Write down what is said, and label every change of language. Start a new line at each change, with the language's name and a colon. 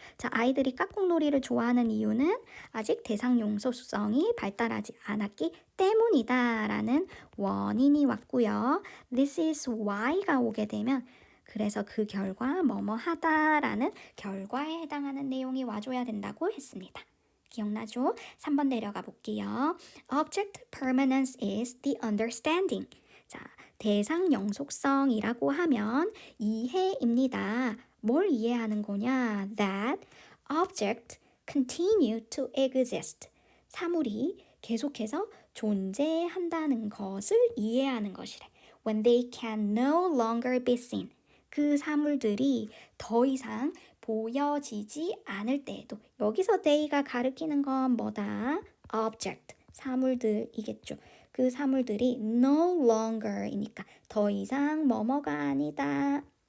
Korean: 자, 아이들이 깍꿍놀이를 좋아하는 이유는 아직 대상 용소성이 발달하지 않았기 때문이다라는 원인이 왔고요.
English: This is why
Korean: 가 오게 되면 그래서 그 결과 뭐뭐 하다라는 결과에 해당하는 내용이 와줘야 된다고 했습니다. 기억나죠? 3번 내려가 볼게요.
English: Object permanence is the understanding.
Korean: 자, 대상 영속성이라고 하면 이해입니다. 뭘 이해하는 거냐?
English: That object continue to exist.
Korean: 사물이 계속해서 존재한다는 것을 이해하는 것이래.
English: When they can no longer be seen.
Korean: 그 사물들이 더 이상 보여지지 않을 때에도 여기서 they가 가리키는 건 뭐다? object, 사물들이겠죠. 그 사물들이 no longer이니까 더 이상 뭐뭐가 아니다.